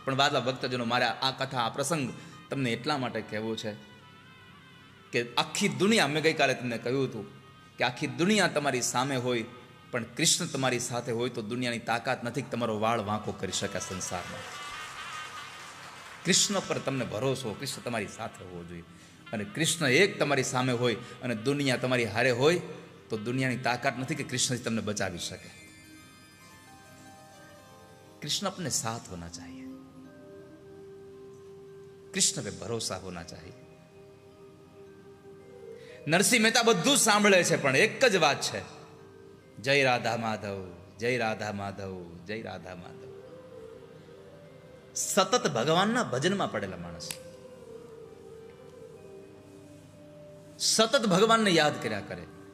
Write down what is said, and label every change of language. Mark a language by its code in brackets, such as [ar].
[gu] પણ વાલા ભક્તજનો, મારે આ કથા, આ પ્રસંગ તમને એટલા માટે કહેવો છે કે આખી દુનિયા, મેં ગઈકાલે તમને કહ્યું હતું કે આખી દુનિયા તમારી સામે હોય પણ કૃષ્ણ તમારી સાથે હોય તો દુનિયાની તાકાત નથી કે તમારો વાળ વાંકો કરી શકે સંસારમાં. કૃષ્ણ પર તમને ભરોસો, કૃષ્ણ તમારી સાથે હોવો જોઈએ. અને કૃષ્ણ એક તમારી સામે હોય અને દુનિયા તમારી હારે હોય તો દુનિયાની તાકાત નથી કે કૃષ્ણથી તમને બચાવી શકે. [hi] कृष्ण अपने साथ होना चाहिए, कृष्ण पे भरोसा होना चाहिए. [gu] नरसिंह मेहता બધું સાંભળે છે પણ એક જ વાત છે, જય રાધા માધવ, જય રાધા માધવ, જય રાધા માધવ. સતત ભગવાનના ભજનમાં પડેલા માણસ સતત ભગવાનને યાદ કર્યા કરે.